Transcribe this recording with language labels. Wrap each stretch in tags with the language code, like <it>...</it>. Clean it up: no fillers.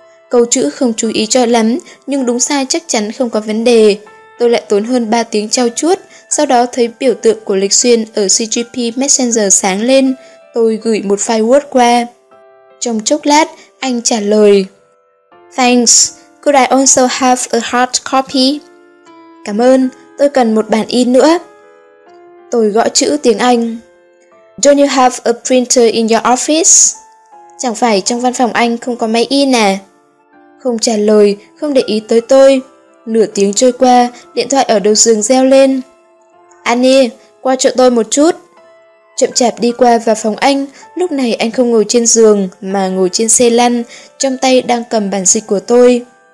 <vi>Câu chữ không chú ý cho lắm, nhưng đúng sai chắc chắn không có vấn đề. Tôi lại tốn hơn 3 tiếng trau chuốt, sau đó thấy biểu tượng của Lịch Xuyên ở CGP Messenger sáng lên. Tôi gửi một file Word qua. Trong chốc lát, anh trả lời.</vi> <en>Thanks, could I also have a hard copy?</en> <vi>Cảm ơn, tôi cần một bản in nữa. Tôi gõ chữ tiếng Anh.</vi> <en>Don't you have a printer in your office?</en> <vi>Chẳng phải trong văn phòng anh không có máy in à? Không trả lời, không để ý tới tôi. Nửa tiếng trôi qua, điện thoại ở đầu giường reo lên. Annie, qua chỗ tôi một chút. Chậm chạp đi qua vào phòng anh, lúc này anh không ngồi trên giường mà ngồi trên xe lăn, trong tay đang cầm bản dịch của tôi.</vi>